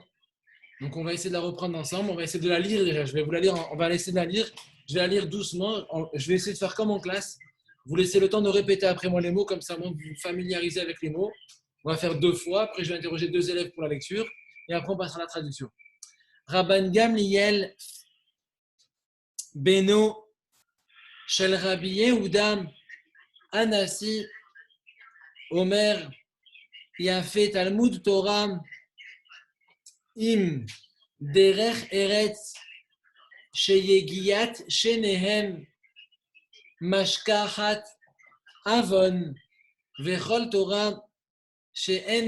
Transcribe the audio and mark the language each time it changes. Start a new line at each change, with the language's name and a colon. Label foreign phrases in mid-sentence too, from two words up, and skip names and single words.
French: Donc on va essayer de la reprendre ensemble, on va essayer de la lire déjà, je vais vous la lire, on va essayer de la lire, je vais la lire doucement, je vais essayer de faire comme en classe, vous laissez le temps de répéter après moi les mots, comme ça vous vous familiarisez avec les mots, on va faire 2 fois, après je vais interroger 2 élèves pour la lecture, et après on passera à la traduction.
Hebrew: רבן גמליאל בנו של רבי יהודה הנשיא אומר יפה תלמוד תורה עם דרך ארץ שיגיעת שניהם משכחת עון וכל תורה שאין